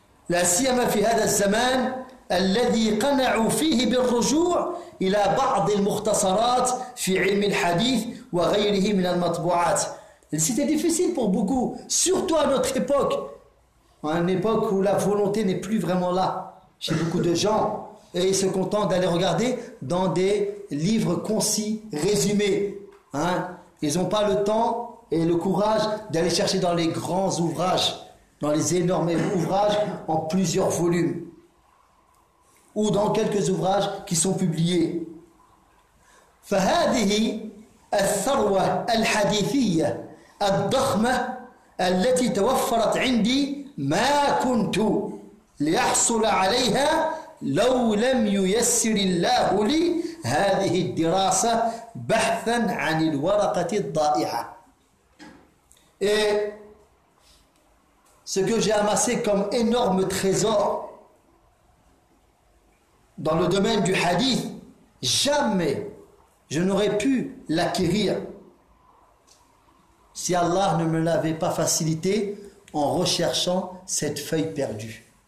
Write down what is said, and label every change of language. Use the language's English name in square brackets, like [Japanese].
[Arabic] لا سيما في هذا الزمان الذي قنعوا فيه بالرجوع إلى بعض المختصرات في علم الحديث وغيره من المطبوعات. [French] C'était difficile pour beaucoup, surtout à notre époque, à une époque où la volonté n'est plus vraiment là chez beaucoup de gens, et ils se contentent d'aller regarder dans des livres concis, résumés. Hein? Ils n'ont pas le temps et le courage d'aller chercher dans les grands ouvrages, dans les énormes ouvrages en plusieurs volumes, ou dans quelques ouvrages qui sont publiés. [Arabic] فهذه الثروة الحديثية الضخمة التي توفرت عندي ما كنت ليحصل عليها لو لم ييسر الله لي هذه الدراسة بحثا عن الورقة الضائعة. [French] Et ce que j'ai amassé comme énorme trésor dans le domaine du hadith, jamais je n'aurais pu l'acquérir si Allah ne me l'avait pas facilité en recherchant cette feuille perdue.